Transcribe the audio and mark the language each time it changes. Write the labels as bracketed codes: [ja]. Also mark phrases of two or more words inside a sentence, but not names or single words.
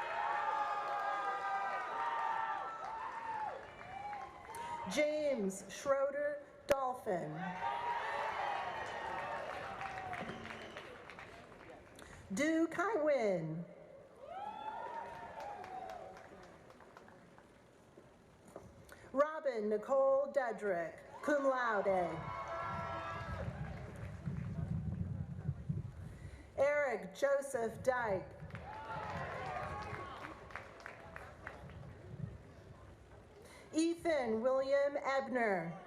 [en] James Schroeder Dolphin. Du Kai Win. Robin Nicole Dedrick, [la] cum laude. [en] Eric Joseph Dyke. Ethan William Ebner.